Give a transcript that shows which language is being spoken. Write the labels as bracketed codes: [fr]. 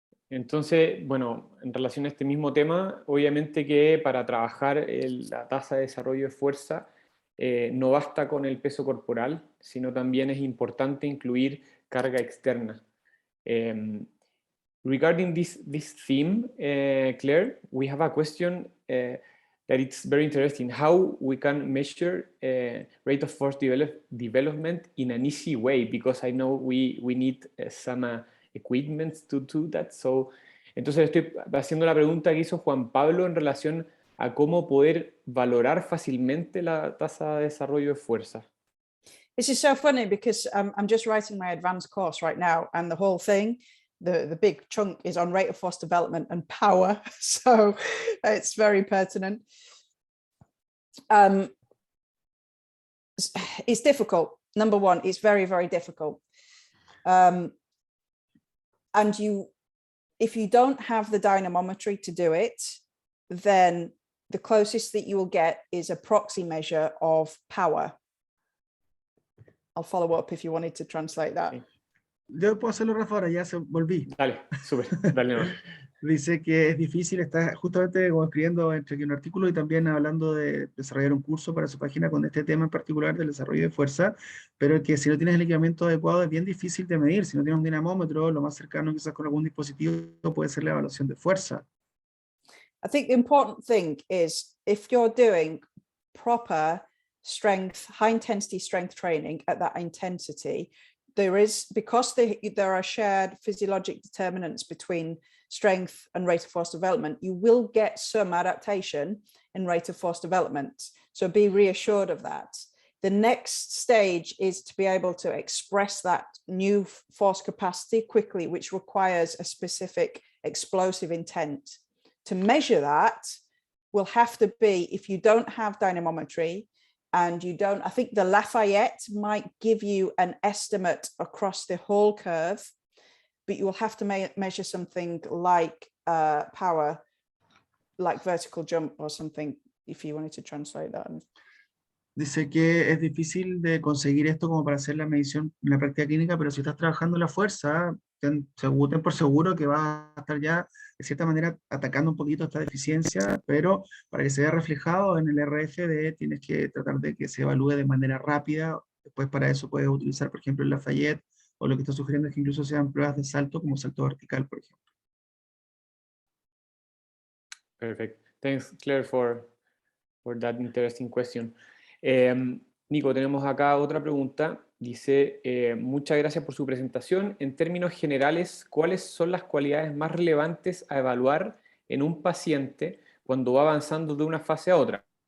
[es] Entonces, bueno, en relación a este mismo tema, obviamente que para trabajar la tasa de desarrollo de fuerza no basta con el peso corporal, sino también es importante incluir carga externa. [en] Regarding this theme, Claire, we have a question that it's very interesting. How we can measure rate of force development in an easy way, because I know we need some equipment to do that. [es] So, entonces estoy haciendo la pregunta que hizo Juan Pablo en relación a cómo poder valorar fácilmente la tasa de desarrollo de fuerza. [en] This is so funny because I'm just writing my advanced course right now, and the whole thing, the big chunk is on rate of force development and power. So it's very pertinent. It's difficult. Number one, it's very, very difficult. And if you don't have the dynamometry to do it, then the closest that you will get is a proxy measure of power. I'll follow up if you wanted to translate that. [es] Yo puedo hacerlo, Rafa, ahora ya volví. Dale, súper, dale nomás. Dice que es difícil, está justamente como escribiendo entre aquí un artículo y también hablando de desarrollar un curso para su página con este tema en particular del desarrollo de fuerza, pero que si no tienes el equipamiento adecuado es bien difícil de medir. Si no tienes un dinamómetro, lo más cercano quizás con algún dispositivo puede ser la evaluación de fuerza. [en] I think the important thing is if you're doing proper strength, high intensity strength training at that intensity, because there are shared physiologic determinants between strength and rate of force development, you will get some adaptation in rate of force development. So be reassured of that. The next stage is to be able to express that new force capacity quickly, which requires a specific explosive intent. To measure that will have to be, if you don't have dynamometry, and you don't, I think the Lafayette might give you an estimate across the whole curve, but you will have to measure something like power, like vertical jump or something, if you wanted to translate that. [es] Dice que es difícil de conseguir esto como para hacer la medición en la práctica clínica, pero si estás trabajando la fuerza, ten por seguro que vas a estar ya de cierta manera atacando un poquito esta deficiencia, pero para que se vea reflejado en el RFD tienes que tratar de que se evalúe de manera rápida. Después para eso puedes utilizar, por ejemplo, el Lafayette, o lo que está sugiriendo es que incluso sean pruebas de salto, como salto vertical, por ejemplo. [en] Perfect. Thanks, Claire, for that interesting question. [es] Nico, tenemos acá otra pregunta. Dice, muchas gracias por su presentación. En términos generales, ¿cuáles son las cualidades más relevantes a evaluar en un paciente cuando va avanzando de una fase a otra?